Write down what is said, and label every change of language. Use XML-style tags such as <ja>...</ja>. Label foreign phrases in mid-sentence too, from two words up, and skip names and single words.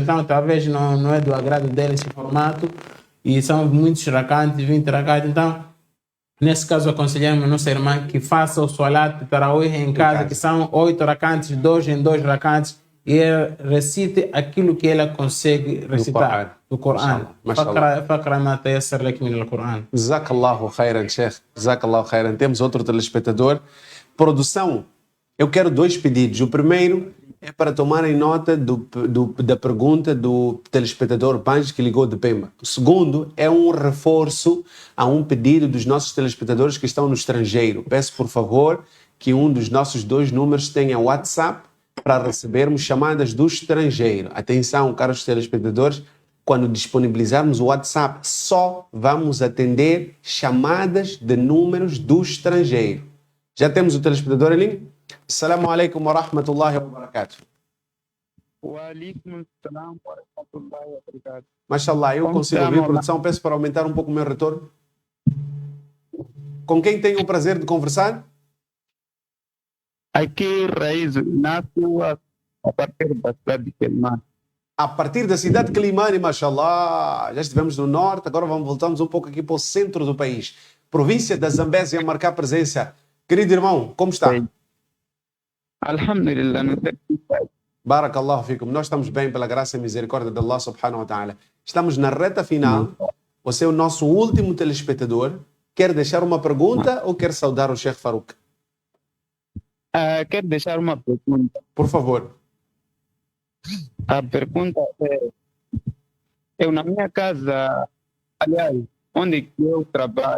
<pt>Então, talvez não é do agrado dele esse formato, e são muitos rakantes, 20 rakantes. Então, nesse caso, aconselhamos a nossa irmã que faça o</pt> <ar>صلاة التراويح</ar> <pt>em casa, que são 8 rakantes, 2 em 2 rakantes, e ela recite aquilo que ela consegue recitar do Coran.</pt> <ar>فاقرأ ما تيسر لك من القرآن. جزاك الله خيرا, Sheikh. جزاك الله خيرا.</ar> <pt>Temos outro telespectador. Produção, eu quero 2 pedidos. O primeiro é para tomarem nota da pergunta do telespectador Banjo que ligou de Pemba. O segundo é um reforço a um pedido dos nossos telespectadores que estão no estrangeiro. Peço, por favor, que um dos nossos 2 números tenha WhatsApp para recebermos chamadas do estrangeiro. Atenção, caros telespectadores, quando disponibilizarmos o WhatsApp, só vamos atender chamadas de números do estrangeiro. Já temos o telespectador ali?</pt> <ar>السلام عليكم ورحمة الله وبركاته. وعليكم السلام ورحمة الله وبركاته.</ar> <pt>Mashallah, eu consigo ouvir, produção. Peço para aumentar um pouco o meu retorno. Com quem tenho o prazer de conversar? Aqui, Raiz, nasceu a partir da cidade de Quelimane. A partir da cidade de Quelimane, mashallah. Já estivemos no norte, agora voltamos um pouco aqui para o centro do país. Província da Zambésia a marcar presença. Querido irmão, como está? Alhamdulillah, não sei.</pt> <ar>بارك الله فيكم.</ar> <pt>Nós estamos bem pela graça e misericórdia de</pt> <ar>الله سبحانه وتعالى.</ar> <pt>Estamos na reta final. Você é o nosso último telespectador. Quer deixar uma pergunta ou quer saudar o Sheikh Farouk? Quero deixar uma pergunta. Por favor. A pergunta é: eu na minha casa, aliás, onde que eu trabalho,</pt>